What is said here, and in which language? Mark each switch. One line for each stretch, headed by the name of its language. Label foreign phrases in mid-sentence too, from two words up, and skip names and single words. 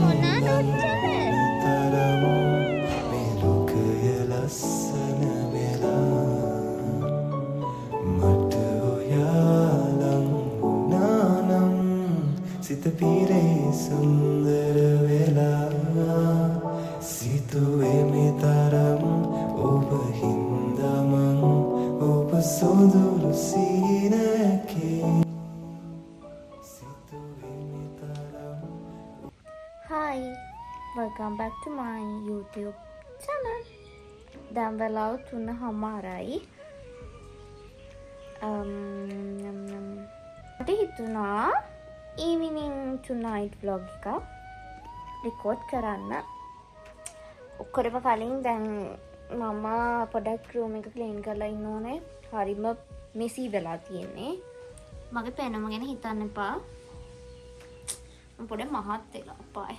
Sinhala: තරම් මේ ලෝකය ලස්සන වෙලා මට ඔයාලං වුණානම් සිත පිරේ සුන්දර වෙලා සිතුවේ මේ තරම් ඔබ හින්දාමං ඔබ සොඳුරු සීනකේ සිතුවේ මේ තරම්
English: Hi, welcome back to my YouTube channel.
Sinhala: දැන් වෙලාව 3:00යි. මට හිතුණා
English: evening tonight vlog
Sinhala: එක record කරන්න. ඔක්කොම කලින් දැන් මම පොඩක් room එක clean කරලා ඉන්න ඕනේ. හරිම messy වෙලා තියෙන්නේ. මගේ පෙනුම ගැන හිතන්න එපා. මම පොඩ මහත් වෙලා පාය.